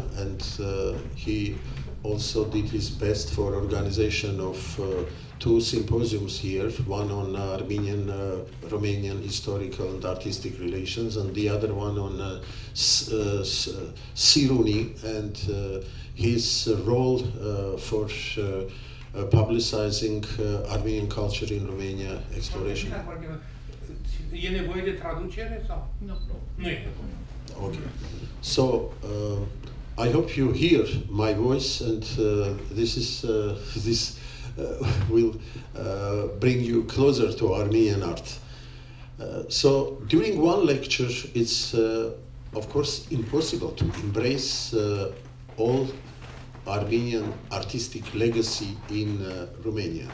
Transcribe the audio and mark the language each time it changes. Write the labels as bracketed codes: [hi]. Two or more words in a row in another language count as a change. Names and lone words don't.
[en] and he also did his best for organization of two symposiums here, one on Armenian, Romanian historical and artistic relations, and the other one on Siruni and his role for publicizing Armenian culture in Romania exploration. [ro] E nevoie de traducere sau? Nu. Nu e nevoie. [en] Okay. So I hope you hear my voice, and this will bring you closer to Armenian art. So during one lecture, it's of course impossible to embrace all Armenian artistic legacy in Romania.